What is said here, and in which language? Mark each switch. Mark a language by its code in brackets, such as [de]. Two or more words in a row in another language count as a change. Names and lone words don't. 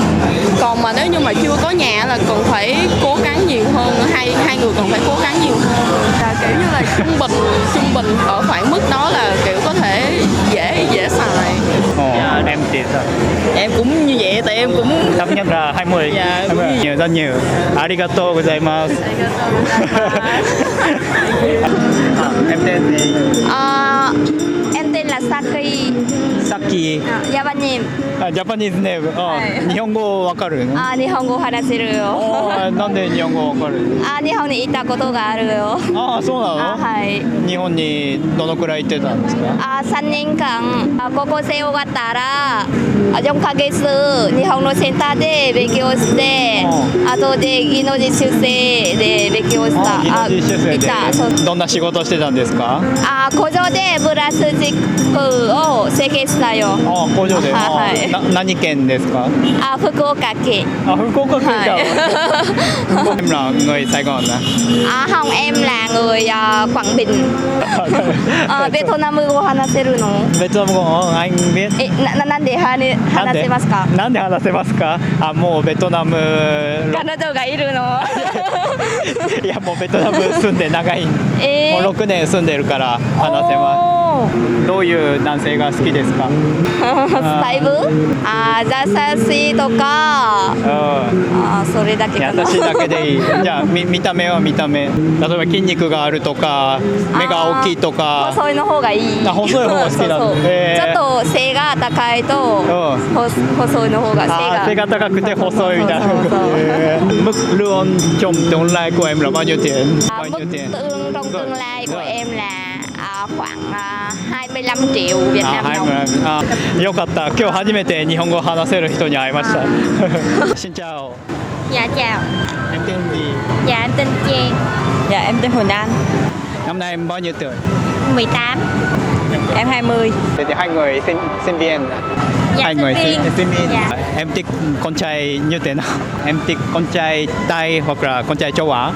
[vi] Còn mà nếu như mà chưa có nhà là còn phải cố gắng nhiều hơn, hai người còn phải cố gắng nhiều hơn. Là kiểu như là trung bình ở khoảng mức đó là kiểu có thể dễ xài. Em thì sao? Em cũng như vậy, tại em cũng Thấp nhất là 20. Dạ, 20. Nhiều, rất nhiều. [ja] ありがとうございます. [vi] Em tên gì? Em tên là Saki. Saki. Japanim. [en] Japanese name. [ja] 日本語わかるの？日本語話せるよ。なんで日本語わかる？日本に行ったことがあるよ。そうなの？はい。日本にどのくらい行ってたんですか？ 3年間高校生終わったら4ヶ月日本のセンターで勉強して後で技能実習生で勉強した技能実習生で行ったそうどんな仕事してたんですか？工場でプラスチックを設計したよ。工場で。はい何県ですか？福岡県。福岡県か。 [vi] Em là người Sài Gòn à? Không, em là người Quảng Bình. [ja] 베트남 語話せるの？ [vi] ベトナム語 anh biết. [ja] なんで話せますか？なんで話せますか？もうベトナム。彼女がいるの？いやもうベトナム住んで長い。もう6年住んでるから話せます。どういう男性が好きですか？スタイル？優しいとか。それだけかな。優しいだけでいい。じゃあ見た目は見た目。例えば筋肉があるとか、目が大きいとか。細いの方がいい。細い方が好きなの。ちょっと背が高いと細いの方が背が高くて細いみたいな。 [vi] Mức lương trong tương lai của em là bao nhiêu tiền? [ja] Mức lương trong tương lai của em là khoảng 25 triệu Việt Nam đồng. よかった。今日初めて日本語を話せる人に会いました。 [vi] Xin chào. Dạ chào. Em tên gì? Dạ em tên Trang. Dạ em tên Huỳnh Anh. Năm nay em bao nhiêu tuổi? 18. Em 20. Thế thì hai người sinh viên. Dạ, Hai người sinh viên. Dạ. Em thích con trai như thế nào? Em thích con trai Tây hoặc là con trai châu Á?